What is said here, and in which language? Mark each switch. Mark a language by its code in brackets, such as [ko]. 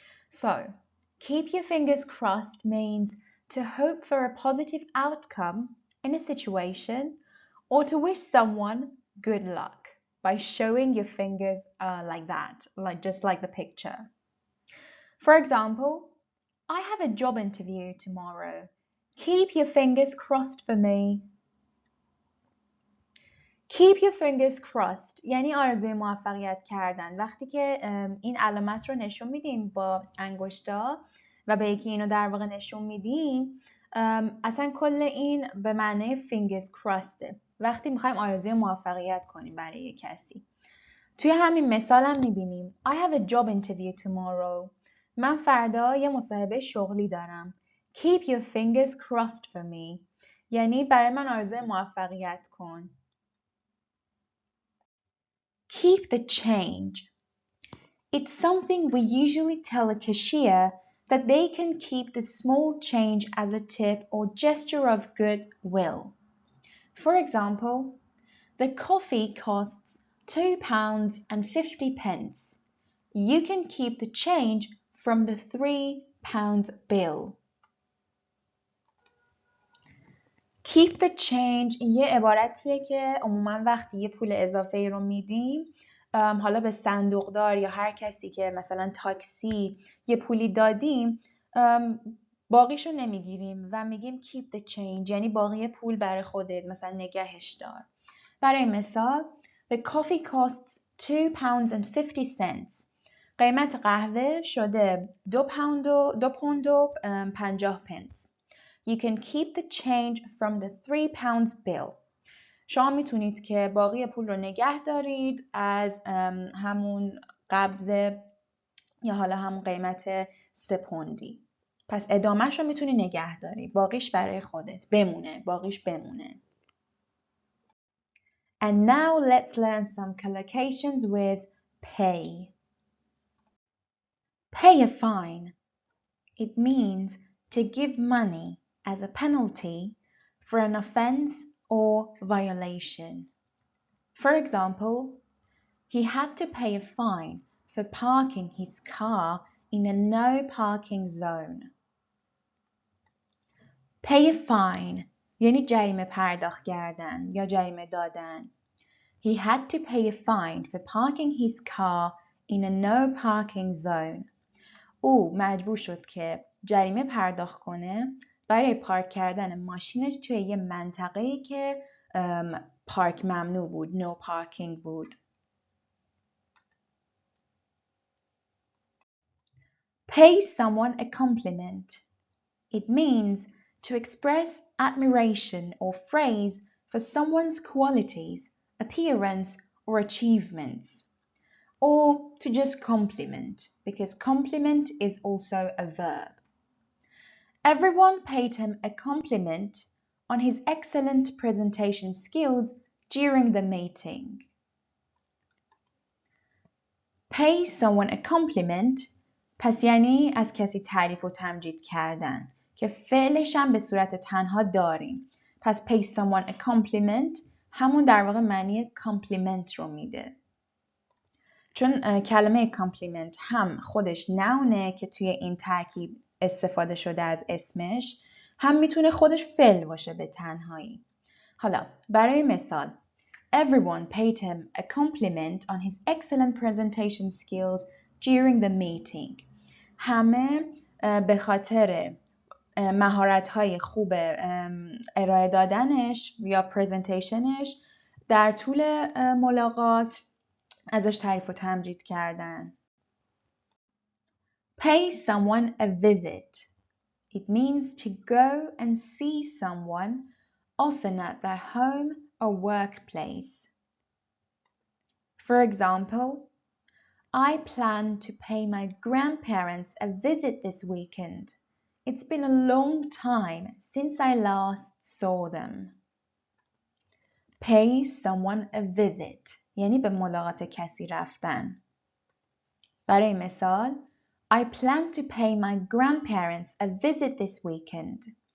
[en] So, keep your fingers crossed means to hope for a positive outcome in a situation or to wish someone good luck by showing your fingers like that, just like the picture. For example, I have a job interview tomorrow. Keep your fingers crossed for me. Keep your fingers crossed [fa] یعنی آرزوی موفقیت کردن. وقتی که این علامت رو نشون میدیم با انگشتا و به یکی اینو در واقع نشون میدیم، اصلا کل این به معنی [en] fingers crossed [fa] ه. وقتی میخوایم آرزوی موفقیت کنیم برای یک کسی. توی همین مثال هم میبینیم [en] I have a job interview tomorrow. [fa] من فردا یه مصاحبه شغلی دارم. [en] Keep your fingers crossed for me. [fa] یعنی برای من آرزوی موفقیت کن. [en] Keep the change. It's something we usually tell a cashier that they can keep the small change as a tip or gesture of goodwill. For example, the coffee costs £2.50. You can keep the change from the £3 bill. Keep the change [fa] یه عبارتیه که عموما وقتی یه پول اضافه رو میدیم، حالا به صندوقدار یا هر کسی که مثلا تاکسی یه پولی دادیم، باقیشو نمیگیریم و میگیم [en] keep the change [fa] یعنی باقی پول برای خودت، مثلا نگهش دار. برای مثال [en] the coffee costs £2.50. [fa] قیمت قهوه شده 2 پوند و 50 پنس. [en] You can keep the change from the £3 bill. [fa] شما میتونید که باقی پول رو نگه دارید از همون قبضه یا حالا همون قیمت 3 پوندی. پس ادامهش رو میتونی نگه داری. باقیش برای خودت بمونه. باقیش بمونه. [en] And now let's learn some collocations with pay. Pay a fine. It means to give money as a penalty for an offense or violation. For example, he had to pay a fine for parking his car in a no parking zone. Pay a fine [fa] یعنی جریمه پرداخت کردن یا جریمه دادن. [en] He had to pay a fine for parking his car in a no parking zone. [fa] او مجبور شد که جریمه پرداخت کنه برای پارک کردن ماشینش توی یه منطقه‌ای که پارک ممنوع بود، [en] no parking [fa] بود. [en] Pay someone a compliment. It means to express admiration or praise for someone's qualities, appearance, or achievements. Or to just compliment, because compliment is also a verb. Everyone paid him a compliment on his excellent presentation skills during the meeting. Pay someone a compliment [fa] پس یعنی از کسی تعریف و تمجید کردن که فعلش هم به صورت تنها داریم. پس [en] pay someone a compliment [fa] همون در واقع معنی compliment رو میده. چون کلمه compliment هم خودش نونه که توی این ترکیب استفاده شده از اسمش، هم میتونه خودش فعل باشه به تنهایی. حالا برای مثال [en] Everyone paid him a compliment on his excellent presentation skills during the meeting. [fa] همه به خاطر مهارت‌های خوب ارائه دادنش یا پرزنتیشنش در طول ملاقات ازش تعریف و تمجید کردن. [en] Pay someone a visit. It means to go and see someone, often at their home or workplace. For example, I plan to pay my grandparents a visit this weekend. It's been a long time since I last saw them. Pay someone a visit [fa] یعنی به ملاقات کسی رفتن. برای مثال [en] I plan to pay my grandparents a visit this weekend.